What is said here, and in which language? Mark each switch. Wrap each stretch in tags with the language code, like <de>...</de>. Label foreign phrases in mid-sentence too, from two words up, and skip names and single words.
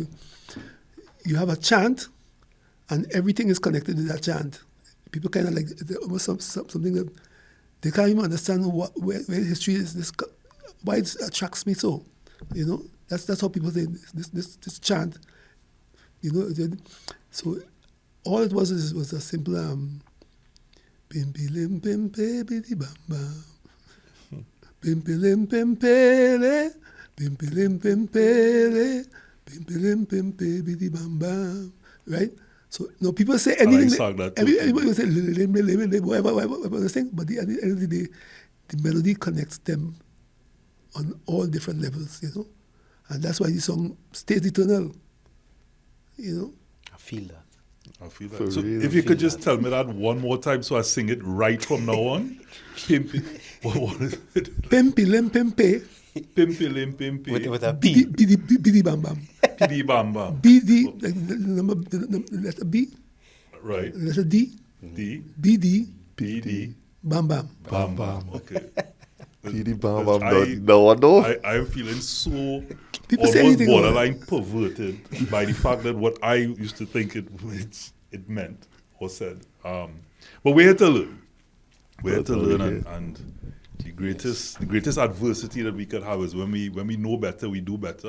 <en>You have a chant, and everything is connected to that chant. People kind of like almost something that they can't even understand where history is. Why it attracts me so. That's how people say this chant. So all it was a simple pim pilim pim pe bidi bam bam. Pim pilim pim pele, pim pilim pim pele, pim pilim pim pe bidi bam bam. Right? So people say anything. sang that too. Everybody will say whatever they sing, but at the end of the day, the melody connects them on all different levels, and that's why the song stays eternal. I feel that. I feel For that. So real. if you could Feel just tell me that one more time so I sing it right from now on. Pimpy. What is it? Pimpi lim pimpe, Pimpy lim pimpy. With a P. bidi bam bam. Pidi bam bam. BD, like the letter B, Right. the letter D, D. BD, P D. bam bam. Bam bam. Okay. PD Bam, I'm I- not, no, no. I'm feeling so People say almost anything about it. borderline perverted by the fact that what I used to think it meant or said. But we're here to learn. We're here That's to all learn, we're here. and the greatest adversity that we could have is when we know better, we do better.</en>